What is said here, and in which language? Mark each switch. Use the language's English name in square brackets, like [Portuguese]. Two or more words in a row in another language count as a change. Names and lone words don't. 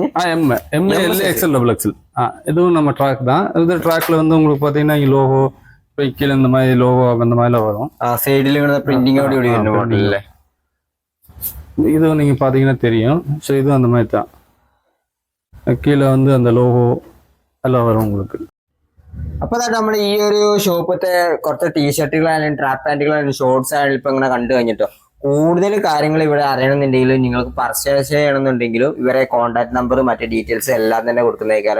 [English] M, L, XL, double XL. [Tamil] இதுவும் நம்ம ட்ராக் தான். இந்த ட்ராக்ல வந்து உங்களுக்கு பாத்தீங்கன்னா லோகோ கீழே இந்த மாதிரி லோகோ அந்த மாதிரிலாம் வரும். சைடுல பிரிண்டிங்கோட இல்ல. இது நீங்க பாத்தீங்கன்னா தெரியும். ஸோ இதுவும் அந்த மாதிரி தான். கீழே வந்து அந்த லோகோ [Malayalam] എല്ലാം വരും [Tamil] உங்களுக்கு. [Malayalam] അപ്പോൾ നമ്മൾ ഈ ഒരു ഷോപ്പത്തെ കുറച്ച് ടീഷർട്ടുകളായാലും ട്രാക്ക് പാന്റുകളായാലും ഷോർട്സ് ആയാലും ഇപ്പൊ ഇങ്ങനെ കണ്ടു കഴിഞ്ഞിട്ടോ കൂടുതൽ കാര്യങ്ങൾ ഇവിടെ അറിയണമെന്നുണ്ടെങ്കിലും നിങ്ങൾക്ക് പർച്ചേസ് ചെയ്യണമെന്നുണ്ടെങ്കിലും ഇവരെ കോൺടാക്ട് നമ്പർ മറ്റു ഡീറ്റെയിൽസ് എല്ലാം തന്നെ കൊടുക്കുന്നേക്കാരം.